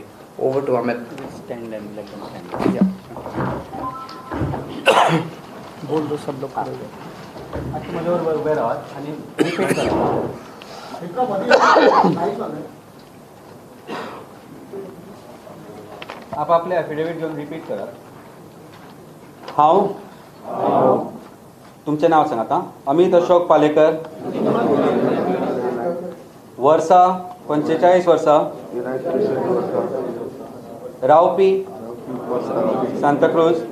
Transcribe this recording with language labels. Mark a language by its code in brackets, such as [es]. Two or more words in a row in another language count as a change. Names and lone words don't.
[en] over to [hi] अमित। बोल दो सब लोग। [kok] आप आपले एफिडेविट घेऊन रिपीट करा। हांव तुमचें नांव सांगात। अमित अशोक पालेकर, वर्सा 45 वर्सां, रावपी सांताक्रूज,